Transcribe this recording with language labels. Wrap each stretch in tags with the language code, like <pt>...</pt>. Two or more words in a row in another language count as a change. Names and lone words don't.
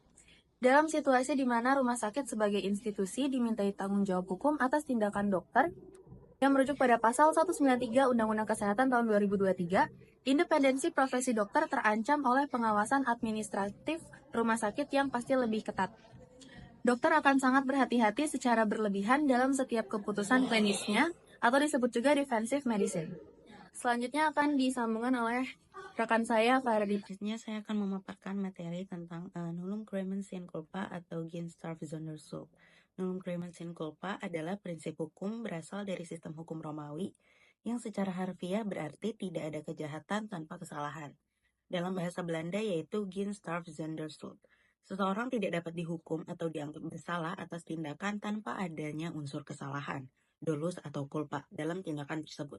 <id>Dalam situasi di mana rumah sakit sebagai institusi dimintai tanggung jawab hukum atas tindakan dokter, yang merujuk pada pasal 193 Undang-Undang Kesehatan tahun 2023, independensi profesi dokter terancam oleh pengawasan administratif rumah sakit yang pasti lebih ketat. Dokter akan sangat berhati-hati secara berlebihan dalam setiap keputusan klinisnya, atau disebut juga</id> <en>defensive medicine.</en> <id>Selanjutnya akan disambungkan oleh rekan saya Fardi. Selanjutnya saya akan memaparkan materi tentang</id> <la>nullum crimen sine culpa</la> <id>atau</id> <nl>Genstarf Sonderschuld.</nl> <la>Nullum crimen sine culpa</la> <id>adalah prinsip hukum berasal dari sistem hukum Romawi yang secara harfiah berarti tidak ada kejahatan tanpa kesalahan. Dalam bahasa Belanda yaitu</id> <nl>Genstarf Sonderschuld.</nl> <id>Seseorang tidak dapat dihukum atau dianggap bersalah atas tindakan tanpa adanya unsur kesalahan, dolus atau culpa dalam tindakan tersebut.</id>